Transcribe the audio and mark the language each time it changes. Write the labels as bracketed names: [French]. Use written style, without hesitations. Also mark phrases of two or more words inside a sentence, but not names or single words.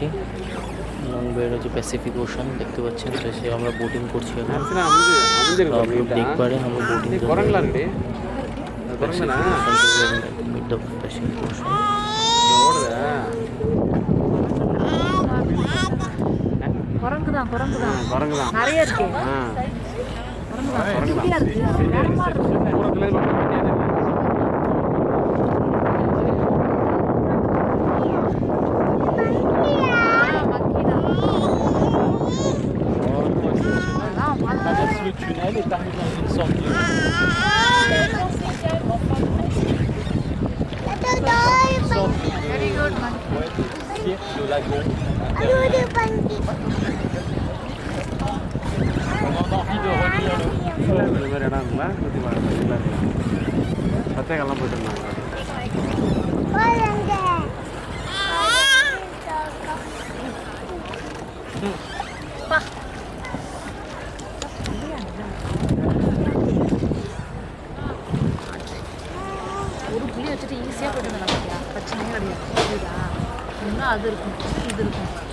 [Bangla] হ্যালং বের হচ্ছে [English] Pacific Ocean [Bangla] দেখতে পাচ্ছেন। শেষে আমরা বোটিং করছি এখন। [Hindi] आप लोग देख पा रहे हैं हम लोग बोटिंग कर रहे हैं। [English] mid the Pacific Ocean [Tamil] குரங்கு தான் நிறைய இருக்கு. குரங்கு [French] le tunnel et t'arrives dans une sorte de... [English] Very good, man. [French] cirque, de lagon. On a envie de relire le [Tamil] இந்த மாதிரி இடம் இருக்குல்ல சுற்றி பார்க்கலாம் சத்தியங்கள்லாம் போயிட்டு இருந்தாங்க ஒரு புளி வச்சுட்டு ஈஸியாக போயிட்டு வந்தேன் பார்த்தியா பிரச்சனையே கிடையாது புரியுதா இன்னும் அது இருக்கும் இது இருக்கும்